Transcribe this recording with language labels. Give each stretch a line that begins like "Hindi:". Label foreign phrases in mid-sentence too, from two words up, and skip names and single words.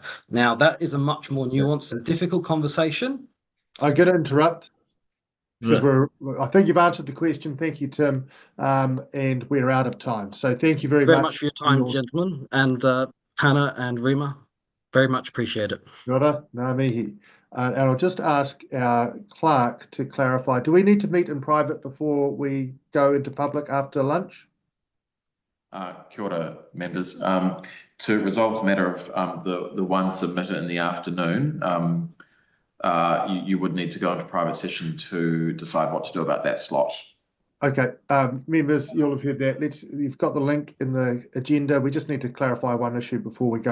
English: Now, that is a much more nuanced and difficult conversation. I'm going to interrupt. Because I think you've answered the question. Thank you, Tim. And we're out of time. So thank you very much for your time, gentlemen. And Hannah and Rima, very much appreciate it.
Māori: Kia ora, ngā mihi.
English: And I'll just ask our clerk to clarify, do we need to meet in private before we go into public after lunch?
Māori: Kia ora,
English: members. To resolve the matter of the one submitted in the afternoon, you would need to go into private session to decide what to do about that slot. Okay, members, you'll have heard that. You've got the link in the agenda. We just need to clarify one issue before we go